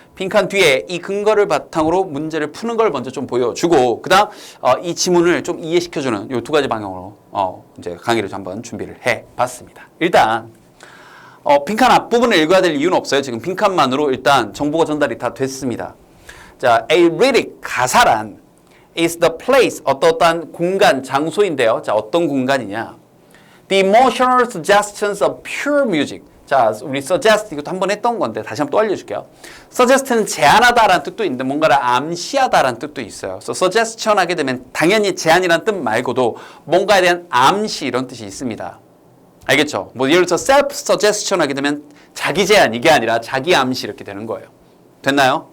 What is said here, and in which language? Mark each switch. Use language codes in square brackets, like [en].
[ko] 빈칸 뒤에 이 근거를 바탕으로 문제를 푸는 걸 먼저 좀 보여주고 그다음 이 지문을 좀 이해시켜주는 이 두 가지 방향으로 이제 강의를 좀 한번 준비를 해봤습니다. 일단 빈칸 앞부분을 읽어야 될 이유는 없어요. 지금 빈칸만으로 일단 정보가 전달이 다 됐습니다. 자, [en] a lyric [ko] 가사란 [en] is the place [ko] 어떠한 공간, 장소인데요. 자, 어떤 공간이냐? [en] The emotional suggestions of pure music. [ko] 자, 우리 suggest 이것도 한번 했던 건데 다시 한번 또 알려줄게요. suggest는 제안하다라는 뜻도 있는데 뭔가를 암시하다라는 뜻도 있어요. 그래서 suggestion 하게 되면 당연히 제안이라는 뜻 말고도 뭔가에 대한 암시 이런 뜻이 있습니다. 알겠죠? 뭐 예를 들어서 self-suggestion 하게 되면 자기 제안 이게 아니라 자기 암시 이렇게 되는 거예요. 됐나요?